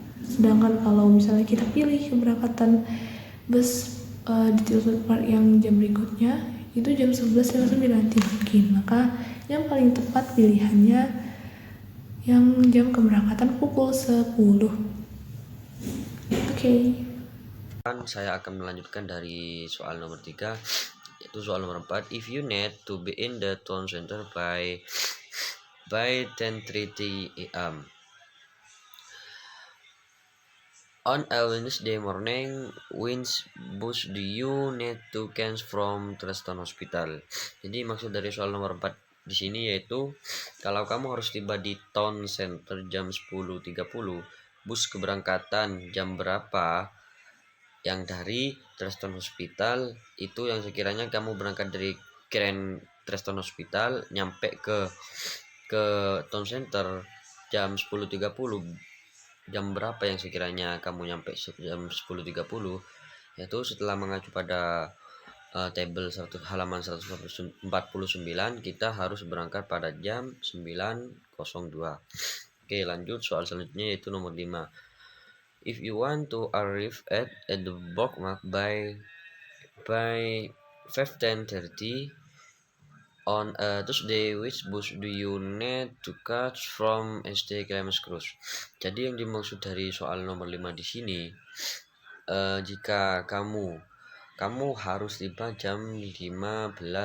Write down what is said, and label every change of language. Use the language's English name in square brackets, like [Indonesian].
[Indonesian] Sedangkan kalau misalnya kita pilih keberangkatan bus di Tilfield Park yang jam berikutnya itu jam 11.09 tidak mungkin. Maka yang paling tepat pilihannya yang jam keberangkatan pukul 10. Oke. Saya akan melanjutkan dari soal nomor 3, yaitu soal nomor 4. [English] If you need to be in the town center by 10:30 a.m. on a Wednesday morning, which bus do you need to catch from Treston Hospital? [Indonesian] Jadi maksud dari soal nomor 4 di sini yaitu kalau kamu harus tiba di town center jam 10.30, bus keberangkatan jam berapa yang dari Treston Hospital itu yang sekiranya kamu berangkat dari Grand Treston Hospital nyampe ke Town Center jam 10.30, jam berapa yang sekiranya kamu nyampe jam 10.30, yaitu setelah mengacu pada tabel halaman 149 kita harus berangkat pada jam 9.02. Oke, lanjut soal selanjutnya yaitu nomor 5. [English] If you want to arrive at the bookmark by 10:30 on a Tuesday, which bus do you need to catch from SD Clemens Cruise? [Indonesian] Jadi yang dimaksud dari soal nomor 5 di sini, jika kamu harus tiba jam 15.30.